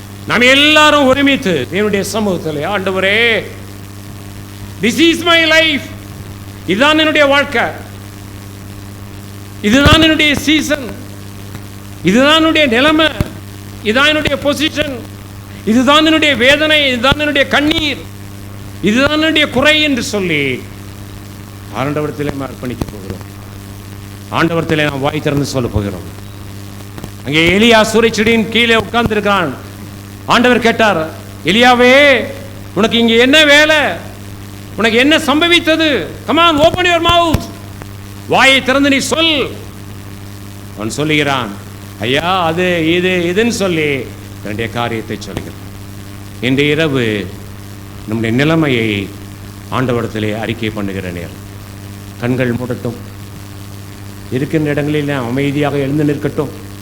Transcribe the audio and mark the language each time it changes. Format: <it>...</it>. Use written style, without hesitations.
<ta>நாம் எல்லாரும் ஒருமித்து தேவனுடைய சமூகத்தில், ஆண்டவரே,</ta> <en>this is my life,</en> <ta>இதுதான் என்னுடைய வாழ்க்கை, இதுதான் என்னுடைய சீசன், இதுதான் என்னுடைய நிலைமை, இதுதான் என்னுடைய பொசிஷன், இதுதான் என்னுடைய வேதனை, இதுதான் என்னுடைய கண்ணீர், இதுதான் என்னுடைய குறை என்று சொல்லி ஆண்டவரத்திலே அர்ப்பணிக்க போகிறோம். ஆண்டவரத்திலே நாம் வாய் திறந்து சொல்ல போகிறோம். அங்கே எலியா சூரியச்செடியின் கீழே உட்கார்ந்து இருக்கான். ஆண்டவர் கேட்டார், எலியாவே, உனக்கு இங்கே என்ன வேலை? உனக்கு என்ன சம்பவித்தது?</ta> <en>come on, open your mouth,</en> <ta>வாயை திறந்து நீ சொல். அவன் சொல்லுகிறான், ஐயா, அது இது இதுன்னு சொல்லி தன்னுடைய காரியத்தை சொல்லுகிறான். இன்று இரவு நம்முடைய நிலைமையை ஆண்டவரிடத்திலே அறிக்கை பண்ணுகிற நேரம். கண்கள் மூடட்டும், இருக்கின்ற இடங்களில் அமைதியாக எழுந்து நிற்கட்டும்.</ta>